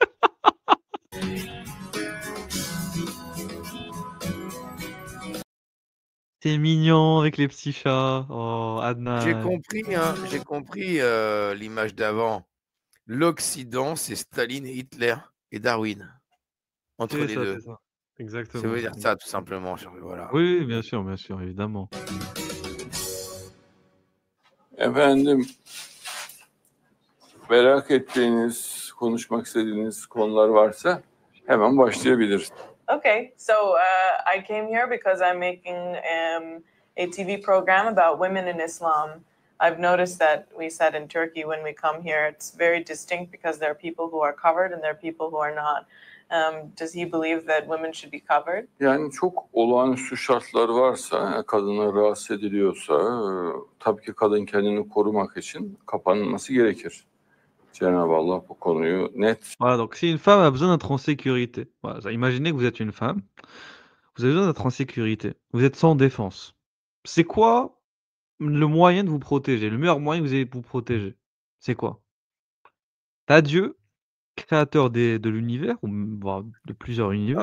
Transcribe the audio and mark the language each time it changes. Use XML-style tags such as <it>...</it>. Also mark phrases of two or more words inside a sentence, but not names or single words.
<fr>C'est mignon avec les petits chats. Oh, Adnan. J'ai compris l'image d'avant. L'Occident, c'est Staline et Hitler et Darwin. Entre les deux. Ça. Exactement. Ça veut dire ça, tout simplement. Voilà. Oui, bien sûr, évidemment.</fr> <tr>Efendim, merak ettiğiniz, konuşmak istediğiniz konular varsa hemen başlayabiliriz.</tr> <en>Okay, so I came here because I'm making a TV program about women in Islam. I've noticed that we said in Turkey when we come here, it's very distinct because there are people who are covered and there are people who are not. Does he believe that women should be covered?</en> <tr>Yani çok olağanüstü şartlar varsa, kadına rahatsız ediliyorsa, tabii ki kadın kendini korumak için kapanması gerekir. Cenab-ı Allah bu konuyu net.</tr> <fr>Voilà, donc si une femme a besoin d'être en sécurité, voilà, imaginez que vous êtes une femme, vous avez besoin d'être en sécurité, vous êtes sans défense. C'est quoi le moyen de vous protéger? Le meilleur moyen que vous avez pour vous protéger, c'est quoi? T'as Dieu, créateur de l'univers, ou voire de plusieurs univers.</fr>